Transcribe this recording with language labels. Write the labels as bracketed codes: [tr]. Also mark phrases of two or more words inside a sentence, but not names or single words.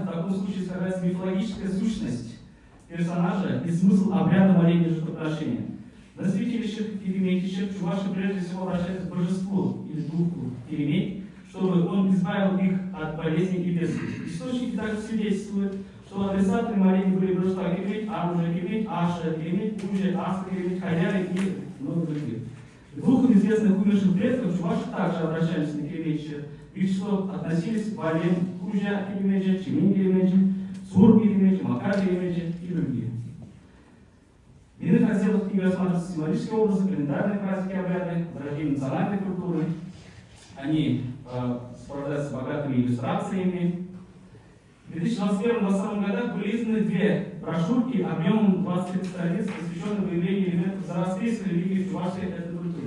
[ru] В таком случае скрывается мифологическая сущность персонажа и смысл обряда моления жертвоприношения. На святилищах Ереметищах чуваши прежде всего обращаются к божеству или духу Еремей, чтобы он избавил их от болезней и бедствий. Источники также свидетельствуют, что адресатами молений были божества Еремей, Аружа Еремей, Аша Еремей, Ужа, Аска Еремей, Хаяли и много других. Двух известных умерших предков чуваши также обращались на Еремеича. В их число относились Вален, Ужа Еремеича, Чемин Еремеича, Сург Еремеича, Макар Еремеича и другие. В иных разделах книги рассматриваются символические образы, календарные праздники, обряды, выражения национальной культуры. Они сопровождаются богатыми иллюстрациями. В 2021-2022 годах были изданы две брошюрки объемом 20 страниц, посвященные выявлению элементов зороастрийской религии в чувашской этнокультуре.